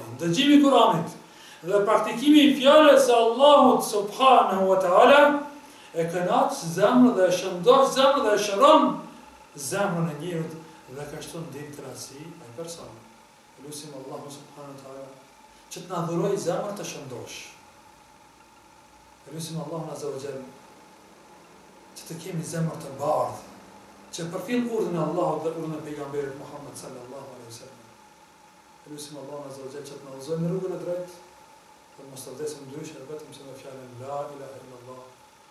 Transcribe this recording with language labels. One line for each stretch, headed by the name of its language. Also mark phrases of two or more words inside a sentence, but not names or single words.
Albanian: Dëgjimi i Kur'anit dhe praktikimi i fjalës së Allahut
Arabic: سبحانه وتعالى
Albanian: e kënaq zemrën dhe e shëndosh zemrën dhe e shëron zemrën e njeriut dhe kështu ndin kënaqësi ai person. Lutim Allahu
Arabic: سبحانه وتعالى
Albanian: që të na dhuroj zemër të shëndosh. Lutim Allahun
Arabic: عز وجل
Albanian: që të kemi zemër të bardhë, që përfill urdhën e Allahut dhe urdhën e pejgamberit Muhammed
Arabic: صلى الله عليه وسلم.
Albanian: lusim
Arabic: الله عز وجل
Albanian: që të na udhëzojë në rrugën e drejtë, dhe mos të vdesim ndryshe, vetëm se me fjalën
Arabic: لا إله إلا الله